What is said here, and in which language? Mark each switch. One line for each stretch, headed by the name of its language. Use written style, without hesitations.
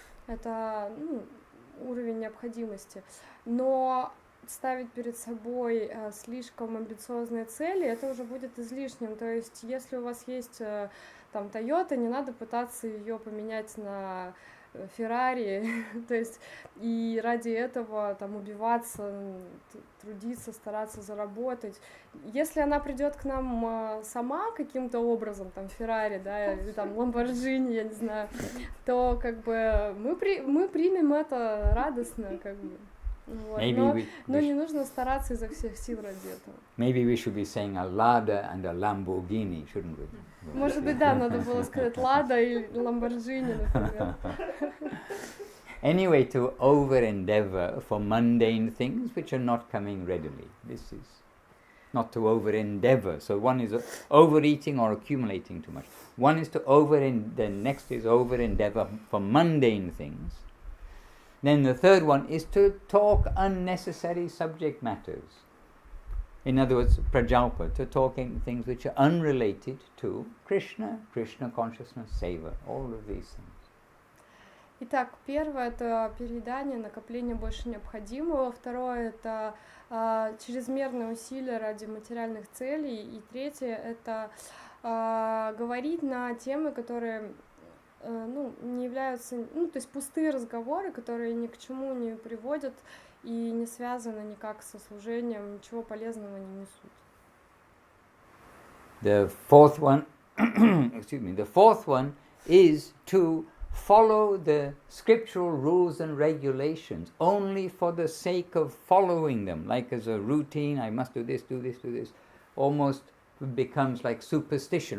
Russian: Это уровень необходимости. Но ставить перед собой слишком амбициозные цели, это уже будет излишним. То есть, если у вас есть там Toyota, не надо пытаться ее поменять на Ferrari, то есть, и ради этого там убиваться, трудиться, стараться заработать. Если она придет к нам сама каким-то образом, там Ferrari, да, или там Lamborghini, я не знаю, то как бы мы примем это радостно, как бы. Вот. Но не нужно стараться изо всех сил ради этого.
English: Maybe we should be saying a Lada and a Lamborghini, shouldn't we?
Russian: Может быть, да, надо было сказать Лада и Lamborghini, например.
English: Anyway, to over-endeavor for mundane things which are not coming readily. This is not to over-endeavor. So one is overeating or accumulating too much. One is to the next is over-endeavor for mundane things. Then the third one is to talk unnecessary subject matters. In other words, prajalpa, to talking things which are unrelated to Krishna, Krishna consciousness, seva, all of these things.
Russian: Итак, первое — это переедание, накопление больше необходимого. Второе — это чрезмерные усилия ради материальных целей. И третье — это говорить на темы, которые не являются, то есть пустые разговоры, которые ни к чему не приводят и не связаны никак со служением, ничего полезного не несут.
English: The fourth one, the fourth one is to follow the scriptural rules and regulations only for the sake of following them, like as a routine. I must do this, do this, do this. Almost becomes like superstition.